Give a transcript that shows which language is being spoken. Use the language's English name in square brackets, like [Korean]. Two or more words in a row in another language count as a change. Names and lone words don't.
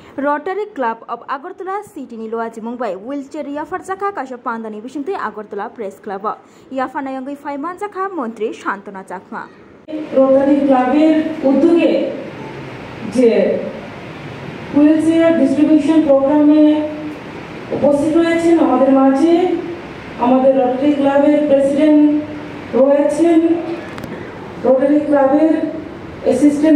[Kok Borok] Rotary Club of Agartala City ni loaji Mumbai wheelchair yafar jaka kasha pandani bisinte Agartala Press Club yafana yangai faiman jaka মন্ত্রী শান্তনা চাকমা [Bangla] Rotary Club এর উদ্যোগে যে [English] wheelchair distribution programme [Bangla] উপস্থিত রয়েছেন আমাদের মাঝে আমাদের রোটারি ক্লাবের প্রেসিডেন্ট রয়েছেন রোটারি ক্লাবের অ্যাসিস্ট্যান্ট